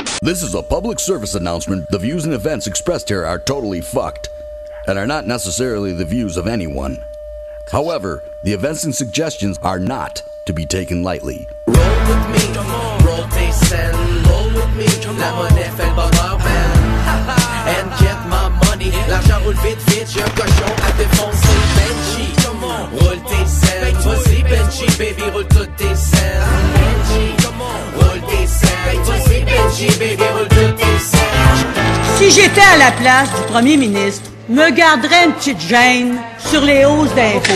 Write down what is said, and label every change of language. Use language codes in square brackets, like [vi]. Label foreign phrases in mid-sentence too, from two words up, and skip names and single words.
[en] This is a public service announcement. The views and events expressed here are totally fucked and are not necessarily the views of anyone. However, the events and suggestions are not to be taken lightly. Roll with me, roll [fr] tes scènes, [en] roll with me, [fr] la monnaie fait le bonheur, man. [en] And get my money, [fr] l'argent roule vite, vite, j'ai un cochon à défoncer, Benji. Roule tes scènes, vas-y Benji, baby, roule toutes tes scènes, Benji. Roule tes scènes, vas-y Benji, baby, roule toutes tes scènes. Si j'étais à la place du premier ministre, me garderais une petite gêne sur les hausses d'impôts.